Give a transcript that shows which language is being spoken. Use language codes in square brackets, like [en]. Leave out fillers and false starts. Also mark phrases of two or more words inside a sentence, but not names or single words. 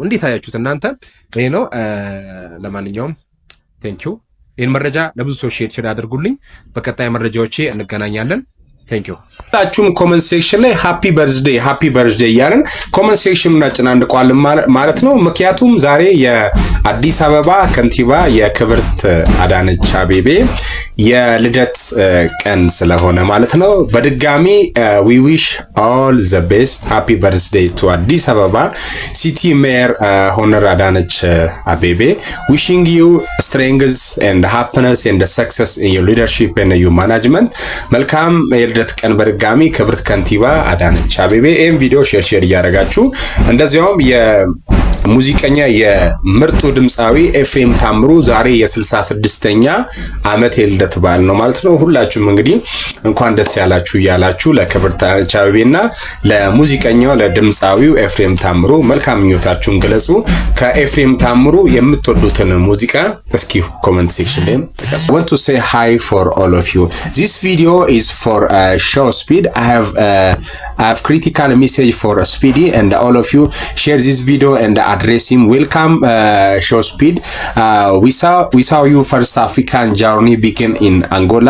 [am] እንዴት አያችሁት እናንተ? ይሄ ነው። ለማንኛውም [en] thank you። [am] ይሄን መረጃ ለብዙ ሰው ሼር አድርጉልኝ። በቀጣይ መረጃዎቼ እንገናኛለን። [en] thank you። [am] ታችሁም [en] comment section [am] ላይ [en] happy birthday [am] እያልን [en] comment section [am] እናጨናንቀዋለን ማለት ነው። ምክንያቱም ዛሬ የአዲስ አበባ ከንቲባ የክብርት አዳነች [en] አቤቤ [am] የልደት ቀን ስለሆነ ማለት ነው። በድጋሚ [en] we wish all the best happy birthday to አዲስ አበባ city mayor honor አዳነች አቤቤ wishing you strength and happiness and success in your leadership and your management። [am] መልካም የልደት ቀን በድጋሚ ክብርት ከንቲባ አዳነች አቤቤ። ይህን ቪዲዮ ሼር እያደረጋችሁ እንደዚያውም ሙዚቀኛ የምርጡ ድምፃዊ ኤፍሬም ታምሩ ዛሬ የ66ኛ ዓመት የልደት በዓል ነው ማለት ነው። ሁላችሁም እንግዲህ እንኳን ደስ ያላችሁ እያላችሁ ለክብርት አቻቤና ለሙዚቀኛው ለድምፃዊው ኤፍሬም ታምሩ መልካም ምኞታችሁን ገለጹ። ከኤፍሬም ታምሩ የምትወዱትን ሙዚቃ እስኪ [en] comment section [am] ላይ ተቀሱ። [en] I want to say hi for all of you. This video is for Show Speed. I have critical message for Speedy and all of you share this video and address him. Welcome Show Speed. We saw you first African journey begin in Angola.